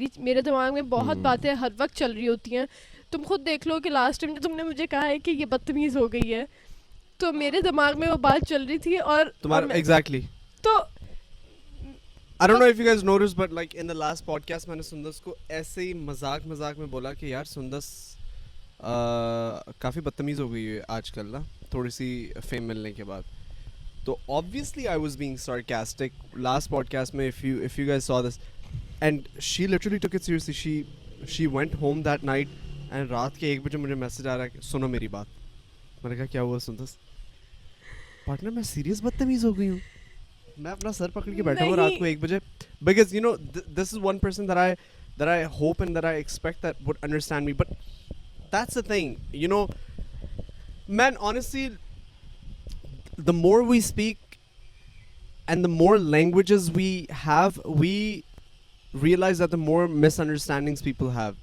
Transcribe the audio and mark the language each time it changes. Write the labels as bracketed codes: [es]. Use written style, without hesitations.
[hi] मेरे दिमाग में बहुत बातें हर वक्त चल रही होती हैं. तुम खुद देख लो कि लास्ट टाइम तुमने मुझे कहा है कि ये बदतमीज़ हो गई है, तो मेरे दिमाग में वो बात चल रही थी. और तुम्हारा एग्जैक्टली. तो [en] I don't know if you guys noticed, but like in the last podcast [hi] मैंने सुंदस को ऐसे ही मजाक में बोला कि यार सुंदस काफ़ी बदतमीज़ हो गई है आजकल ना, थोड़ी सी फेम मिलने के बाद. [en] तो obviously I was being sarcastic last podcast में, if you guys saw this, and she literally took it seriously. She went home that night and [hi] रात के 1 बजे मुझे मैसेज आ रहा है, सुनो मेरी बात. मैंने कहा क्या हुआ सुंदस? पार्टनर मैं सीरियस बदतमीज़ हो गई हूँ, मैं अपना सर पकड़ के बैठा हूँ रात को 1 बजे. [en] Because you know this is one person that I hope and that I expect that would understand me. But that's the thing, you know, man, honestly, the more we speak and the more languages we have, we realize that the more misunderstandings people have.